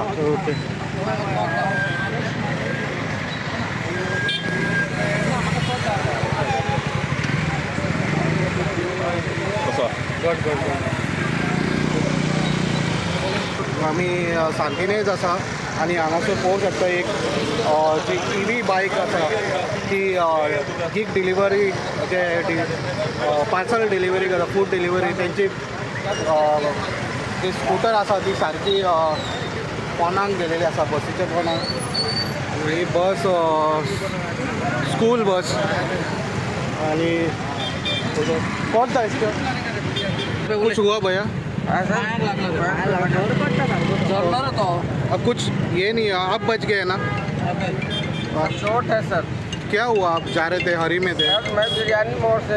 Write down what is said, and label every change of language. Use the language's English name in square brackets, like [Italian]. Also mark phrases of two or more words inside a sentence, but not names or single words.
[Konkani] ओके आमी सांतिनेज आसा आनी हांगासर पळोवंक शकता एक जी [English] EV bike [Konkani] आसा ती [English] gig delivery [Konkani] जे [English] parcel delivery [Konkani] करता [English] food delivery [Konkani] तेंची जी स्कूटर आसा ती सारकी पोंदाक गेलेली आसा बसीच्या पोंदाक ही बस [English] school bus [Konkani] आनी [Hindi] कौन सा इसका कुछ हुआ भैया अब कुछ ये नहीं है आप बच गए ना चोट है सर क्या हुआ आप जा रहे थे हरी में थे सर मैं बिरयानी मोड़ से